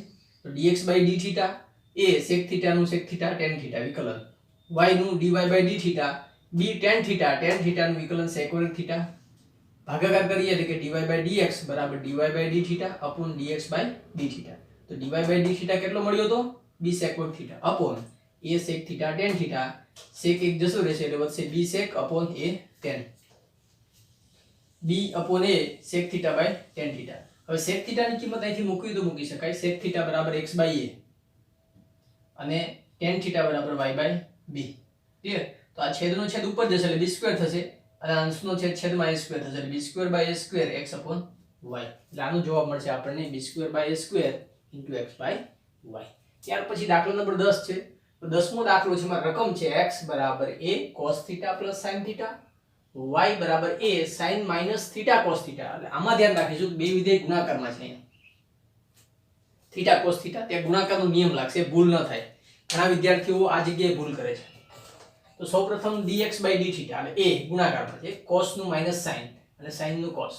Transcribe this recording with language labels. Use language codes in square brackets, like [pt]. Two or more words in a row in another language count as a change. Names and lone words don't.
[gu] તો dx by d θ a sec θ નું sec θ tan θ વિકલન y નું dy by d θ b tan θ નું વિકલન sec વર્ગ θ ભાગાકાર કરીએ એટલે કે dy by dx બરાબર dy by d θ upon dx by d θ તો dy by d θ કેટલો મળ્યો તો b sec વર્ગ θ upon a sec θ tan θ sec એક જસો રહેશે એટલે વધશે b sec upon a tan b upon a sec θ by tan θ હવે sec θ ની કિંમત અહીંથી મૂકવી તો મૂકી શકાય sec θ બરાબર x by a અને tan θ બરાબર y by b ક્લિયર તો આ છેદનો છેદ ઉપર જશે એટલે b સ્ક્વેર થશે અને અંશનો છેદ છેદમાં a સ્ક્વેર થશે એટલે b સ્ક્વેર by a સ્ક્વેર x upon y એટલે આનો જવાબ મળશે આપણને b સ્ક્વેર by a સ્ક્વેર * x by y ત્યાર પછી દાખલો નંબર 10 છે તો 10મો દાખલો છે એમાં રકમ છે x બરાબર a cos θ + sin θ y બરાબર a sin - θ cos θ એટલે આમાં ધ્યાન રાખીશું બે વિધેય ગુણાકારમાં છે અહીંયા θ cos θ તે ગુણાકારનો નિયમ લાગશે ભૂલ ન થાય ઘણા વિદ્યાર્થીઓ આ જગ્યાએ ભૂલ કરે છે તો સૌપ્રથમ dx by d થીટા એટલે a ગુણાકારમાં છે cos નું માઈનસ sin અને sin નું cos.